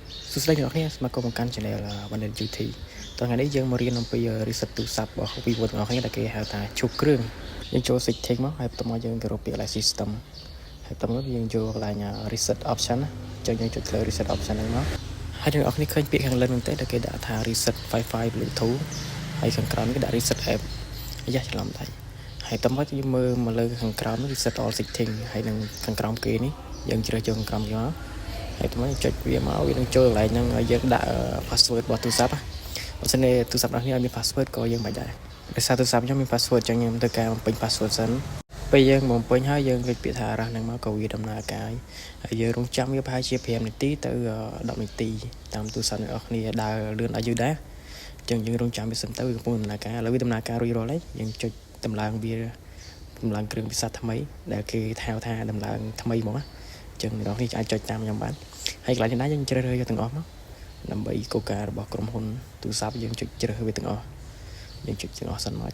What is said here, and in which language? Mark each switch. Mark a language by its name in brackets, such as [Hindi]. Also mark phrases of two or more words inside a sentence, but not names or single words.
[Khmer] សួស្តីអ្នកនរគ្នាស្វាគមន៍មកកាន់ Channel Bandit GT តោះថ្ងៃនេះយើងមករៀនអំពី reset ទូរស័ព្ទរបស់ Vivo ទាំងអស់គ្នាដែលគេហៅថាឈូសគ្រឿងយើងចូល setting មកហើយបន្ទាប់មកយើងទៅរ កពាក្យ [English] like system [Khmer] ហើយបន្ទាប់មកយើងចូលកន្លែង [English] reset option [Khmer] អញ្ចឹងយើងចុចលើ [English] reset option [Khmer] ហ្នឹងមកហើយអ្នកនរគ្នាឃើញពាក្យខាងលើហ្នឹងទេដែលគេដាក់ថា [English] reset Wi-Fi Bluetooth [Khmer] ហើយខាងក្រោមនេះគេដាក់ [English] reset app [Khmer] អាយ៉ាច្រឡំដៃហើយបន្ទាប់មកយើងមើលមកលើខាងក្រោមនេះ [English] reset all setting [Khmer] ហើយនឹងខាងក្រោមគេនេះយើងជ្រើសចូលខាងក្រោមគេមកហើយថ្មីចុចវាមកវានឹងចូលកន្លែងហ្នឹងហើយយើងដាក់ password របស់ទូរស័ព្ទបើមិនទេទូរស័ព្ទរបស់នេះអត់មាន password ក៏យើងមិនដែរដោយសារទូរស័ព្ទខ្ញុំមាន password អញ្ចឹងខ្ញុំត្រូវការបំពេញ password សិនពេលយើងបំពេញហើយយើងលេខពាក្យថារ៉ាស់ហ្នឹងមកក៏វាដំណើរការហើយយើងរងចាំវាប្រហែលជា5នាទីទៅ10នាទីតាមទូរស័ព្ទអ្នកនរគ្នាដើរលឿនឲ្យយូរដែរអញ្ចឹងយើងរងចាំវាសិនទៅវាកំពុងដំណើរការឥឡូវវាដំណើរការរួចរាល់ហើយយើងចុចតម្លើងវាតម្លើងគ្រឿងពិសាថ្មីដែលគេហៅថាតម្លើងថ្មីមកណាអញ្ចឹងអ្នកនរគ្នាអាចចុចតាមខ្ញុំបានហើយកន្លែងនេះយើងជ្រើសរើសយកទាំងអស់មកដើម្បីកូការបស់ក្រុមហ៊ុនទូរស័ព្ទយើងចុចជ្រើសវាទាំងអស់យើងចុចទាំងអស់សិនមក